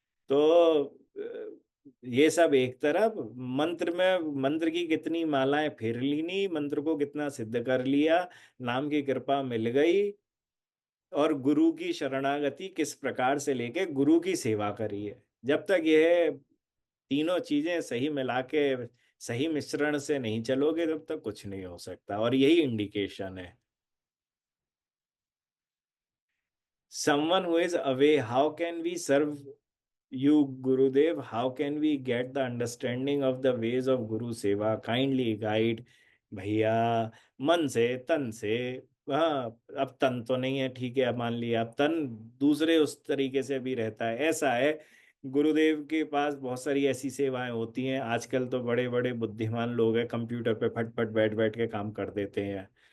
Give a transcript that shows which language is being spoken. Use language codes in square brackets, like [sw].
[hi] तो ये सब एक तरफ, मंत्र में मंत्र की कितनी मालाएं फेर ली, नहीं मंत्र को कितना सिद्ध कर लिया, नाम की कृपा मिल गई, और गुरु की शरणागति किस प्रकार से लेके गुरु की सेवा करी है। जब तक यह तीनों चीजें सही मिला के सही मिश्रण से नहीं चलोगे तब तक कुछ नहीं हो सकता, और यही इंडिकेशन है। [en] Someone who is away, how can we serve you, Gurudev? How can we get the understanding of the ways of Guru Seva? Kindly guide [hi] भैया, मन से तन से। हाँ, अब तन तो नहीं है, ठीक है, अब मान लिया, अब तन दूसरे उस तरीके से भी रहता है। ऐसा है, गुरुदेव के पास बहुत सारी ऐसी सेवाएं होती हैं। आजकल तो बड़े बड़े बुद्धिमान लोग हैं, कंप्यूटर पे फट फट बैठ बैठ के काम कर देते हैं।